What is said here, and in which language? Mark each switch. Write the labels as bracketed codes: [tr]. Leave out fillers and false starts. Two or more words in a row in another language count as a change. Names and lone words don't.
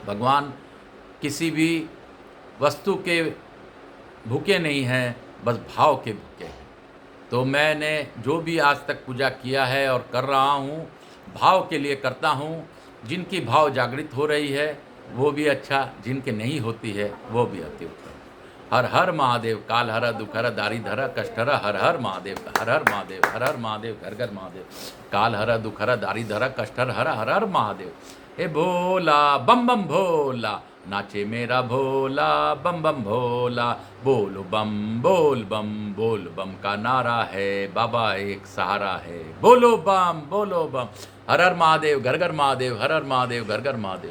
[hi] भगवान किसी भी वस्तु के भूखे नहीं हैं, बस भाव के भूखे हैं। तो मैंने जो भी आज तक पूजा किया है और कर रहा हूँ, भाव के लिए करता हूँ। जिनकी भाव जागृत हो रही है वो भी अच्छा, जिनके नहीं होती है वो भी अति उत्तम। हर हर महादेव। काल हर दुख हर दारी धर कष्ट हर, हर हर महादेव। हर हर महादेव, हर हर महादेव, घर घर महादेव। काल हर दुख हर दारी धर कष्ट हर, हर हर महादेव। हे भोला बम बम भोला, नाचे मेरा भोला बम बम भोला। बोलो बम बोल बम, बोल बम का नारा है, बाबा एक सहारा है। बोलो बम बोलो बम। हर हर महादेव, घर घर महादेव। हर हर महादेव, घर घर महादेव।